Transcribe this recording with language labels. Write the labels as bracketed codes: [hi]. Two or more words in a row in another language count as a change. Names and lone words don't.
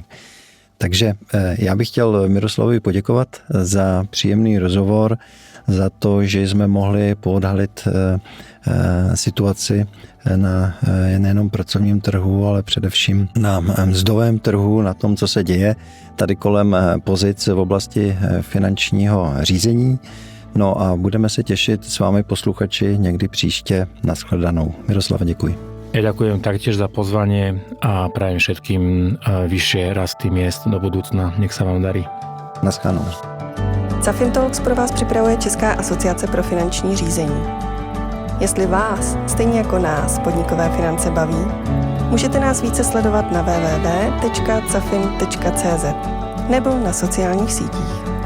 [cs] Takže já bych chtěl Miroslavovi poděkovat za příjemný rozhovor, za to, že jsme mohli poodhalit situaci na nejenom pracovním trhu, ale především na mzdovém trhu, na tom, co se děje tady kolem pozic v oblasti finančního řízení. No a budeme se těšit s vámi posluchači někdy příště. Nashledanou. Miroslava, děkuji. [sk] Ja ďakujem taktiež za pozvanie a prajem všetkým vyššie rasty miest do budúcna. Nech sa vám darí. [cs] Naschledanou. Cafin Talks pro vás připravuje Česká asociace pro finanční řízení. Jestli vás, stejně jako nás, podnikové finance baví, můžete nás více sledovat na www.cafin.cz nebo na sociálních sítích.